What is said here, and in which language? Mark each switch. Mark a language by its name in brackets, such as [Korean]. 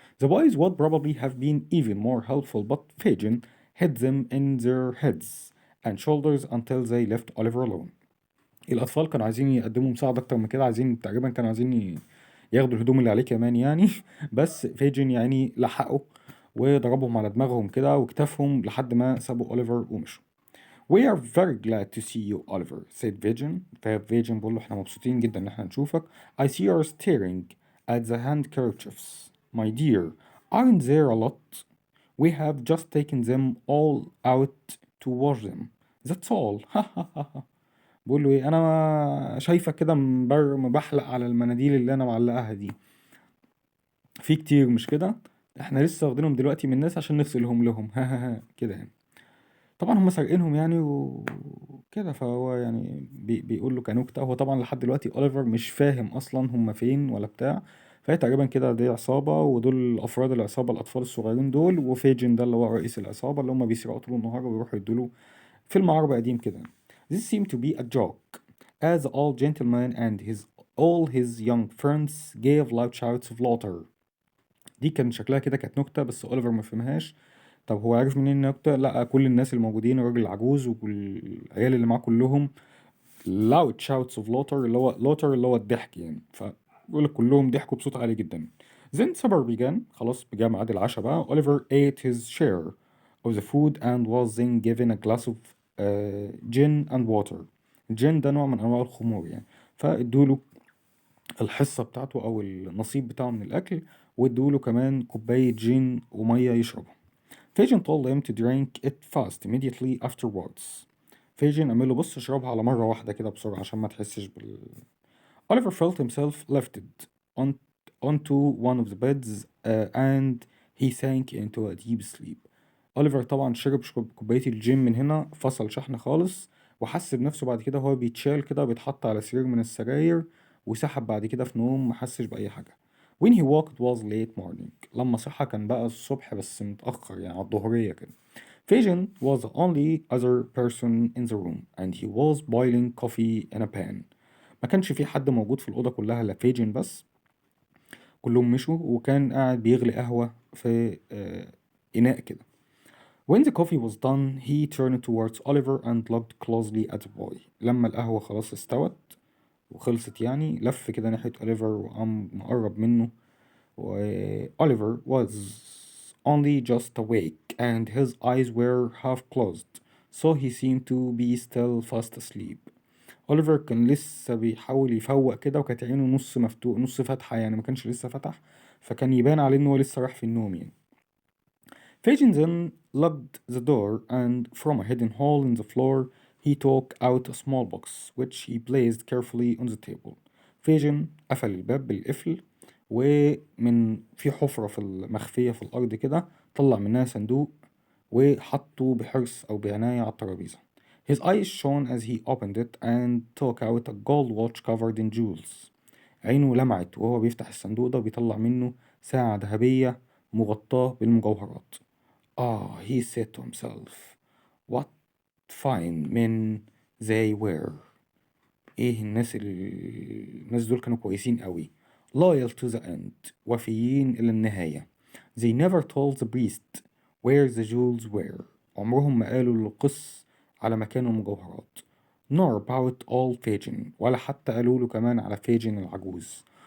[English] The boys would probably have been even more helpful, but Fagin hid them in their heads and shoulders until they left Oliver alone. [Arabic] الأطفال كانوا عايزين يقدموا مساعدة أكتر من كده، عايزين تقريبا كانوا عايزين ياخدوا الهدوم اللي عليه كمان يعني. بس فيجن يعني لحقوا وضربهم على دماغهم كده وكتفهم لحد ما سابوا أوليفر ومشوا. [English] We are very glad to see you, Oliver, said Vision. [Arabic] ففيجن بيقول له احنا مبسوطين جدا ان احنا نشوفك. [English] I see you're staring at the handkerchiefs. My dear, aren't there a lot? We have just taken them all out to wash them. That's all. [Arabic] بقول له ايه، انا شايفك كده مبحلق على المناديل اللي انا معلقاها دي، في كتير مش كده، احنا لسه واخدينهم دلوقتي من الناس عشان نغسلهم لهم. كده يعني. طبعا هم سارقينهم يعني وكده، فهو يعني بيقول له كنكتة. هو طبعا لحد دلوقتي أوليفر مش فاهم أصلا هم فين ولا بتاع، فهي تقريبا كده دي عصابة، ودول أفراد العصابة الأطفال الصغيرين دول، وفيجن ده اللي هو رئيس العصابة اللي هم بيسرقوا طول النهار ويروحوا يدوله فيلم عربي قديم كده. [English] This seemed to be a joke as the old gentleman and all his young friends gave loud shouts of laughter. [Arabic] دي كان شكلها كده كانت نكتة بس أوليفر ما فهمهاش. طب هو عارف منين النكتة؟ لأ، كل الناس الموجودين، الراجل العجوز والعيال اللي معاه كلهم [English] loud shouts of laughter، [Arabic] اللي هو الضحك يعني، فبيقول لك كلهم ضحكوا بصوت عالي جدا. [English] Then supper began. [Arabic] خلاص بجاء ميعاد العشاء بقى. [English] Oliver ate his share of the food and was then given a glass of gin and water. [Arabic] الجين ده نوع من أنواع الخمور يعني، فادوله الحصة بتاعته أو النصيب بتاعه من الأكل، وادوله كمان كوباية جين ومية يشربها. [English] Fagin told him to drink it fast immediately afterwards. [Arabic] فيجن عمل له بص اشربها على مرة واحدة كده بسرعة عشان ما تحسش [English] Oliver felt himself lifted on, onto one of the beds and he sank into a deep sleep. [Arabic] أوليفر طبعا شرب كوباية الجيم من هنا، فصل شحن خالص، وحس بنفسه بعد كده هو بيتشال كده بيتحط على سرير من السراير، وسحب بعد كده في نوم محسش بأي حاجة. [English] When he woke it was late morning. [Arabic] لما صحى كان بقى الصبح بس متأخر يعني على الظهرية كده. [English] Fagin was the only other person in the room and he was boiling coffee in a pan. [Arabic] ما كانش في حد موجود في الأوضة كلها إلا فيجن بس، كلهم مشوا، وكان قاعد بيغلي قهوة في إناء كده. [English] When the coffee was done, he turned towards Oliver and looked closely at the boy. [Arabic] لما القهوة خلاص استوت وخلصت يعني، لف كده ناحية أوليفر وقام مقرب منه [English] Oliver was only just awake and his eyes were half closed, so he seemed to be still fast asleep. [Arabic] اوليفر كان لسه بيحاول يفوق كده وكانت عينه نص مفتوح نص فاتحة، يعني ما كانش لسه فتح، فكان يبان عليه ان هو لسه راح في النوم يعني. [English] Fagin then locked the door and from a hidden hole in the floor he took out a small box which he placed carefully on the table. [Arabic] Fagin قفل الباب بالقفل، ومن في حفرة في المخفية في الأرض كده طلع منها صندوق وحطه بحرص أو بعناية على الترابيزة. [English] His eyes shone as he opened it and took out a gold watch covered in jewels. [Arabic] عينه لمعت وهو بيفتح الصندوق ده وبيطلع منه ساعة ذهبية مغطاة بالمجوهرات. [English] He said to himself, what fine men they were. [Arabic] الناس دول كانوا كويسين قوي. [English] Loyal to the end. [Arabic] وفيين إلى النهاية. [English] They never told the priest where the jewels were. [Arabic] عمرهم ما قالوا للقس على مكان المجوهرات. [English] Nor about all Fagin. [Arabic] ولا حتى قالوا له كمان على فاجن العجوز.